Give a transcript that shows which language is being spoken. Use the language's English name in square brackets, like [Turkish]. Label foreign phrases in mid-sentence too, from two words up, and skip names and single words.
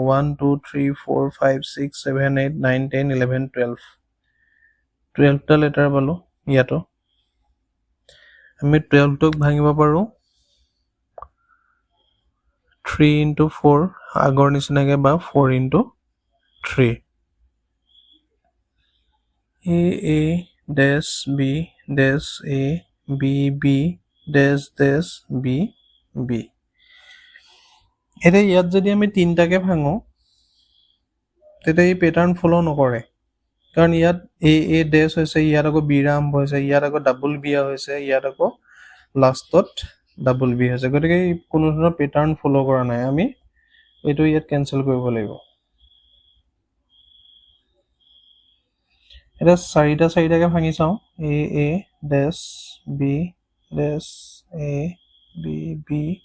[Assamese] 1 2 3 4 5 6 7 8 9 10 11 12টা লেটাৰ পালোঁ ইয়াতো। আমি 12টোক ভাঙিব পাৰোঁ [English] 3 into 4 [Assamese] আগৰ নিচিনাকৈ বা [English] 4 into 3 a dash b dash a b b dash dash b b [Assamese] এতিয়া ইয়াত যদি আমি তিনিটাকে ভাঙো তেতিয়া এই পেটাৰ্ণ ফ'ল' নকৰে কাৰণ ইয়াত [English] A dash [Assamese] হৈছে ইয়াত আকৌ বিৰ আৰম্ভ হৈছে ইয়াত আকৌ [English] double B [Assamese] হৈছে ইয়াত আকৌ লাষ্টত [English] double B [Assamese] হৈছে গতিকে কোনো ধৰণৰ পেটাৰ্ণ ফ'ল' কৰা নাই আমি এইটো ইয়াত কেঞ্চেল কৰিব লাগিব এতিয়া চাৰিটাকে ভাঙি চাওঁ [English] A dash B dash A B B